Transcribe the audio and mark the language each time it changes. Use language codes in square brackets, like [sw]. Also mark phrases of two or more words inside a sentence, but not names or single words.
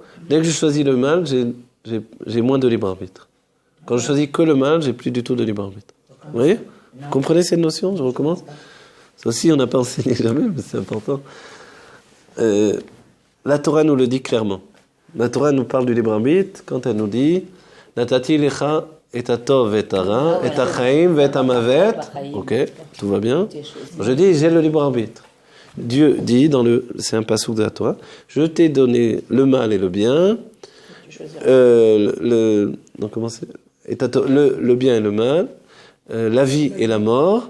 [fr] Dès que je choisis le mal, j'ai moins de libre arbitre. Quand je choisis que le mal, j'ai plus du tout de libre arbitre. Vous voyez? Vous comprenez cette notion? Je recommence. Ça aussi, on n'a pas enseigné jamais, mais c'est important. La Torah nous le dit clairement. La Torah nous parle du libre arbitre quand elle nous dit [he] נתתי לך את הטוב את הרע את החיים את המוות. [fr] Ok, tout va bien. Je dis j'ai le libre arbitre. Dieu dit c'est un passouk de la Torah, je t'ai donné le mal et le bien. Le bien et le mal, la vie et la mort.